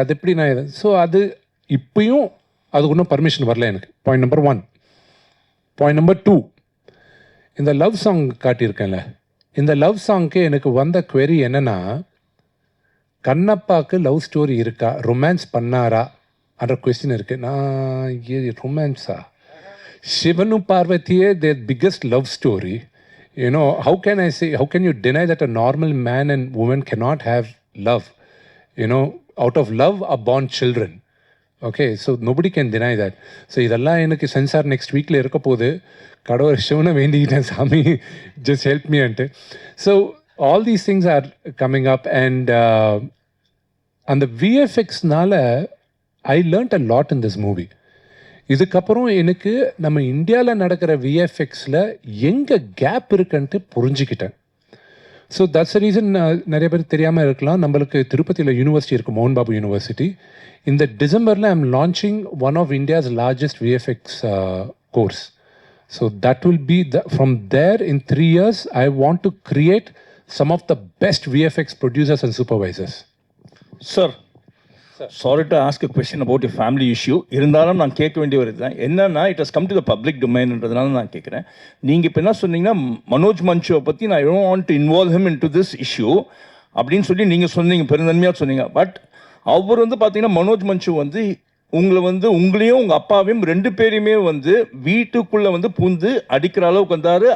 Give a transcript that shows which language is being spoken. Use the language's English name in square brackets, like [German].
[Tamil] அது எப்படி நான் ஸோ அது இப்பயும் அதுக்கு ஒன்றும் பர்மிஷன் வரல எனக்கு. Point number 1. பாயிண்ட் நம்பர் 2, இந்த லவ் சாங் காட்டியிருக்கேன்ல, இந்த லவ் சாங்க்கு எனக்கு வந்த query என்னென்னா, கண்ணப்பாவுக்கு லவ் ஸ்டோரி இருக்கா, ரொமான்ஸ் பண்ணாரா என்ற கொஸ்டின் இருக்குது. நான் ரொமான்ஸா? சிவனும் பார்வதியே [English] their biggest love story. You know, how can you deny that a normal man and woman cannot have love? You know, out of love are born children. Okay, so nobody can deny that. [Tamil] So இதெல்லாம் எனக்கு sensor next வீக்கில் இருக்க போது. கடவுள் சிவனை வேண்டிக்கிட்டேன், சாமி [English] just help me [Tamil] ante. [English] So all these things are coming up and அந்த VFXனால I learnt a lot in this movie. [Tamil] இதுக்கப்புறம் எனக்கு நம்ம இந்தியாவில் நடக்கிற விஎஃப்எக்ஸில் எங்கே கேப் இருக்குன்ட்டு புரிஞ்சுக்கிட்டேன். [English] so that's reason [Tamil] நிறைய பேர் தெரியாமல் இருக்கலாம், நம்மளுக்கு திருப்பதியில் யூனிவர்சிட்டி இருக்குது, மோகன் பாபு யூனிவர்சிட்டி. இந்த டிசம்பரில் [English] I am launching one of India's largest VFX course. So that will be from there in 3 years I want to create some of the best VFX producers and supervisors. Sir, sorry to ask a question about your family issue. [Tamil] இருந்தாலும் நான் கேட்க வேண்டிய ஒரு இதுதான் என்னன்னா, [English] it has come to the public டொமைன்ன்றதுனால [Tamil] நான் கேட்குறேன். நீங்கள் இப்போ என்ன சொன்னீங்கன்னா, மனோஜ் மஞ்சுவை பற்றி நான் [English] don't want to involve him in to this issue [Tamil] அப்படின்னு சொல்லி நீங்கள் சொன்னீங்க, பெருந்தன்மையாக சொன்னீங்க. பட் அவர் வந்து பார்த்தீங்கன்னா மனோஜ் மஞ்சு வந்து உங்களை வந்து உங்களையும் உங்கள் அப்பாவையும் ரெண்டு பேரையுமே வந்து வீட்டுக்குள்ளே வந்து பூந்து அடிக்கிற அளவுக்கு வந்தார்.